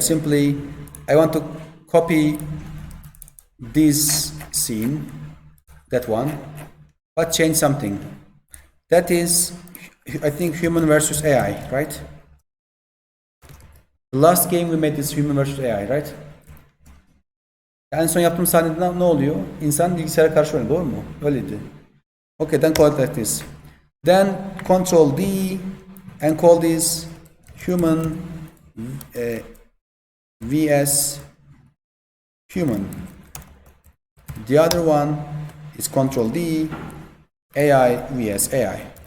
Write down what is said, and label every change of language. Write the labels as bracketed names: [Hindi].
[English] Simply, I want to copy this scene, that one, but change something. That is, I think, human versus AI, right? The last game we made is human versus AI, right? [Turkish] En son yaptığım sahnede ne oluyor? İnsan bilgisayara karşı oynuyor, doğru mu? Öyleydi. [English] Okay, then call it like this. Then Control D and call this human vs human. The other one is Control D, AI vs AI.